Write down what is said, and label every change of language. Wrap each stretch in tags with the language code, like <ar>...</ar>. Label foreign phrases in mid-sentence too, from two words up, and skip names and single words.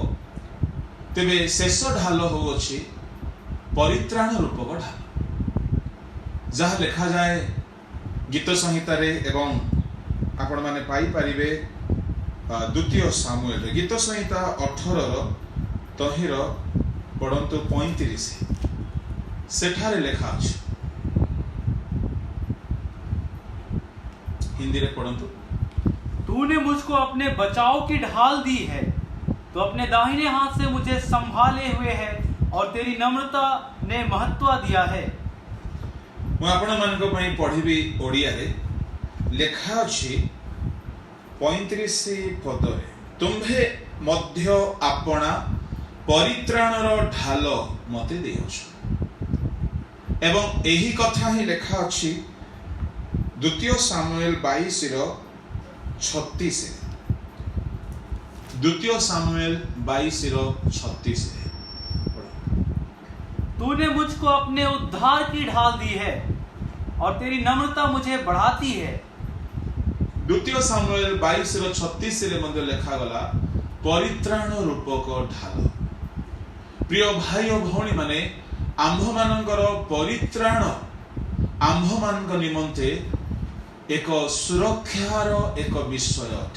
<or>ତେବେ ଶେଷ ଢାଲ ହୋ ଅଛି ପରିତ୍ରାଣ ରୂପକ ଢାଲ, ଯାହା ଲେଖା ଯାଏ ଗୀତ ସଂହିତା ରେ ଏବଂ ଆପଣ ମାନେ ପାଇ ପାରିବେ ଦ୍ୱିତୀୟ ସାମୁଏଲ ରେ ଗୀତ ସଂହିତା 18 ତାହାର ପଢ଼ନ୍ତୁ 35 ସେଠାରେ ଲେଖା ଅଛି। ହିନ୍ଦୀ ରେ ପଢ଼ନ୍ତୁ।</or> <hi>तूने मुझको अपने बचाव की ढाल दी है, तो अपने दाहिने हाथ से मुझे संभाले हुए है और तेरी नम्रता ने महत्व दिया है।</hi> <or>ମୁଁ ଆପଣମାନଙ୍କ ପାଇଁ ପଢ଼ିବି ଓଡ଼ିଆରେ। ଲେଖା ଅଛି 35 ପଦରେ, ତୁମ୍ଭେ ମଧ୍ୟ ଆପଣା ପରିତ୍ରାଣର ଢାଲ ମତେ ଦେଇଅଛ। ଏବଂ ଏହି କଥା ହିଁ ଲେଖା ଅଛି 2 ସାମୁଏଲ 22:36। 2 ସାମୁଏଲ 22:36।</or> <hi>तूने मुझको अपने उद्धार की ढाल दी है और तेरी नम्रता मुझे बढ़ाती है।</hi> <or>2 ସାମୁଏଲ 22:36 ମଧ୍ୟ ଲେଖାଗଲା ପରିତ୍ରାଣ ରୂପକ ଢାଲ। ପ୍ରିୟ ଭାଇ ଓ ଭଉଣୀ ମାନେ, ଆମ୍ଭମାନଙ୍କର ପରିତ୍ରାଣ ଆମ୍ଭମାନଙ୍କ ନିମନ୍ତେ ଏକ ସୁରକ୍ଷାର ଏକ ବିଷୟ ଅଟେ।</or>